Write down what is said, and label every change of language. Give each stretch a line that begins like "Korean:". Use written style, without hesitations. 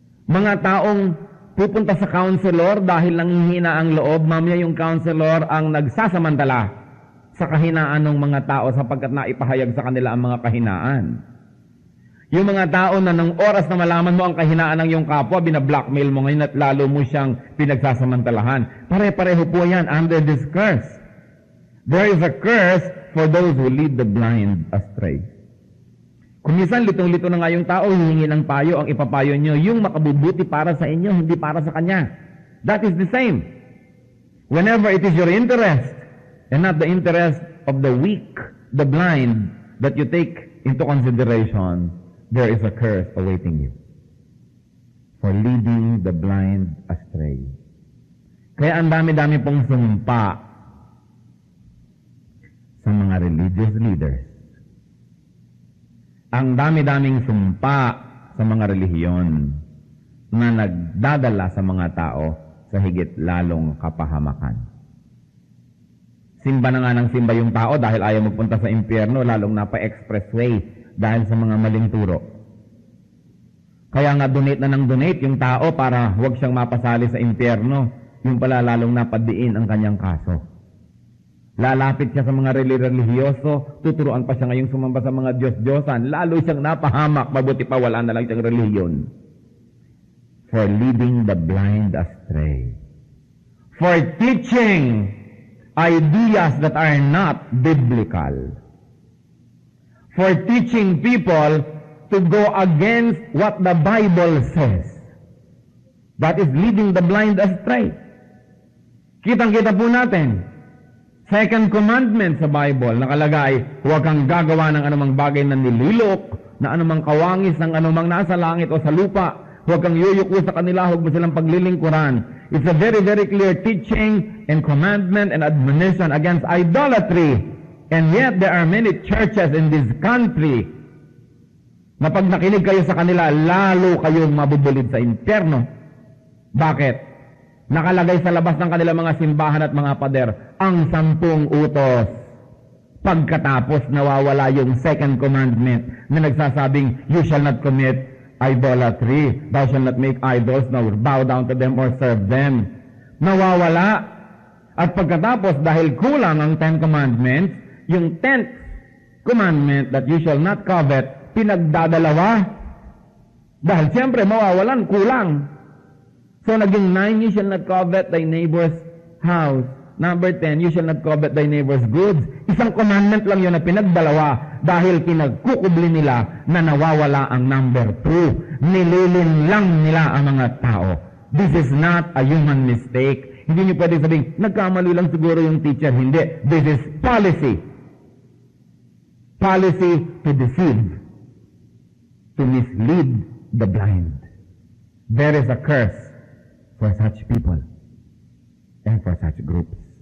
Filipino: Mga taong pupunta sa counselor dahil nanghihina ang loob, mamaya yung counselor ang nagsasamantala sa kahinaan ng mga tao sapagkat naipahayag sa kanila ang mga kahinaan. Yung mga tao na ng oras na malaman mo ang kahinaan ng iyong kapwa, binablockmail mo ngayon at lalo mo siyang pinagsasamantalahan. Pare-pareho po yan
English: under this curse. There is a curse for those who lead the blind astray.
Filipino: Kung minsan litong-lito na nga yung tao, hihingi ng payo, ang ipapayo nyo, yung makabubuti para sa inyo, hindi para sa kanya.
English: That is the same. Whenever it is your interest, and not the interest of the weak, the blind, that you take into consideration, there is a curse awaiting you for leading the blind astray.
Filipino: Kaya ang dami-dami pong sumpa sa mga
English: religious leaders.
Filipino: Ang dami-daming sumpa sa mga relihiyon na nagdadala sa mga tao sa higit lalong kapahamakan. Simba na nga ng simba yung tao dahil ayaw magpunta sa impyerno, lalong napa-expressway dahil sa mga maling turo. Kaya nga donate na ng donate yung tao para huwag siyang mapasali sa impyerno. Yung pala lalong napadiin ang kanyang kaso. Lalapit siya sa mga relihiyoso, tuturuan pa siya ngayong sumamba sa mga Diyos-Diyosan. Lalo siyang napahamak, mabuti pa wala na lang siyang relihiyon.
English: For leading the blind astray. For teaching ideas that are not biblical. For teaching people to go against what the Bible says. That is leading the blind astray.
Filipino: Kitang-kita po natin.
English: Second commandment
Filipino: sa Bible, nakalagay, huwag kang gagawa ng anumang bagay na nililok, na anumang kawangis ng anumang nasa langit o sa lupa. Huwag kang yuyuko sa kanila, huwag mo silang paglilingkuran.
English: It's a very, very clear teaching and commandment and admonition against idolatry. And yet, there are many churches in this country
Filipino: na pag nakinig kayo sa kanila, lalo kayong mabubulid sa impyerno. Bakit? Nakalagay sa labas ng kanilang mga simbahan at mga pader, ang 10 utos. Pagkatapos, nawawala yung second commandment na nagsasabing,
English: you shall not commit idolatry. Thou shall not make idols, nor bow down to them or serve them.
Filipino: Nawawala. At pagkatapos, dahil kulang ang 10 commandments, yung 10th commandment
English: that you shall not covet,
Filipino: pinagdadalawa. Dahil siyempre, mawawalan, kulang.
English: So,
Filipino: naging
English: 9, you shall not covet thy neighbor's house. Number 10, you shall not covet thy neighbor's goods.
Filipino: Isang commandment lang yun na pinagdalawa dahil pinagkukubli nila na nawawala ang number 2. Nililin lang nila ang mga tao.
English: This is not a human mistake.
Filipino: Hindi niyo pwede sabihin, nagkamali lang siguro yung teacher. Hindi.
English: This is policy. Policy to deceive. To mislead the blind. There is a curse for such people and for such groups.